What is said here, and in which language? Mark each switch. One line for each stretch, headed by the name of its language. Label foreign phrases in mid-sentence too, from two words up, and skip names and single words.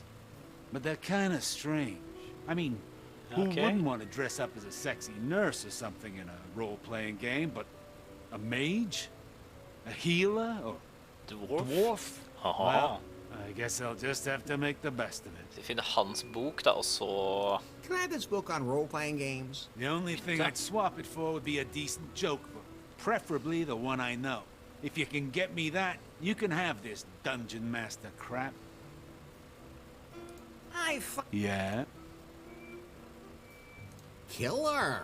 English: But they're kind of strange. I mean, who wouldn't want to dress up as a sexy nurse or something in a role-playing game, but a mage? A healer? Or dwarf? Well, I guess I'll just have to make the best of it.
Norwegian: Vi finner hans bok da, og så...
English: Can I have this book on role-playing games? The only thing I'd swap it for would be a decent joke book. Preferably the one I know. If you can get me that, you can have this Dungeon Master crap. Yeah? Killer.